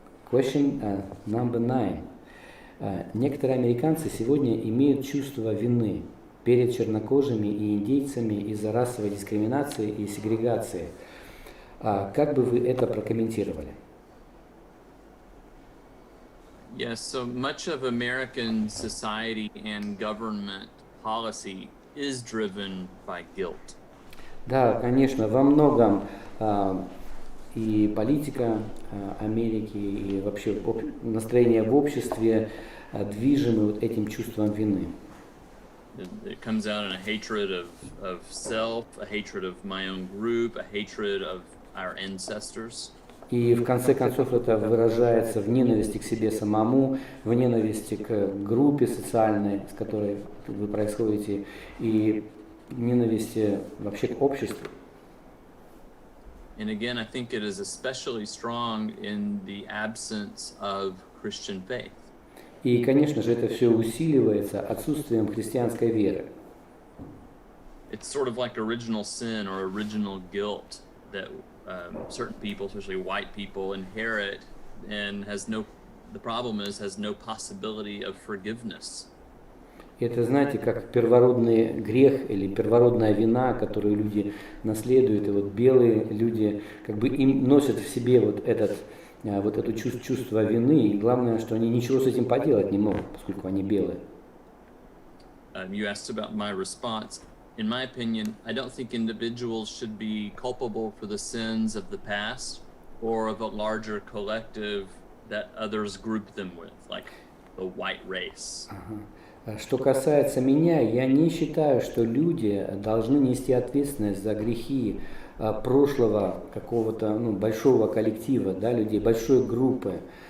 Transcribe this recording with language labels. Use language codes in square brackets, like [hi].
[en] Question number 9. [ru] Некоторые американцы сегодня имеют чувство вины перед чернокожими и индейцами из-за расовой дискриминации и сегрегации. Как бы вы это прокомментировали? [en] Yes, so much of American society and government policy is driven by guilt. [ru] Да, конечно, во многом и политика Америки, и вообще настроение в обществе движимы вот этим чувством вины. [en] It comes out in a hatred of self, a hatred of my own group, a hatred of our ancestors. [ru] И в конце концов это выражается в ненависти к себе самому, в ненависти к группе социальной, с которой вы происходите, и ненависти вообще к обществу. [en] And again, I think it is especially strong in the absence of Christian faith. [ru] И, конечно же, это все усиливается отсутствием христианской веры. [en] It's sort of like original sin or original guilt that certain people, especially white people, inherit and the problem is has no possibility of forgiveness. [ru] Это, знаете, как первородный грех или первородная вина, которую люди наследуют, и вот белые люди как бы им носят в себе вот это чувство вины, и главное, что они ничего с этим поделать не могут, поскольку они белые. [en] You asked about my response. In my opinion, I don't think individuals should be culpable for the sins of the past or of a larger collective that others group them with, like the white race. [ru] Что касается меня, я не считаю, что люди должны нести ответственность за грехи прошлого какого-то большого коллектива, да, людей, большой группы.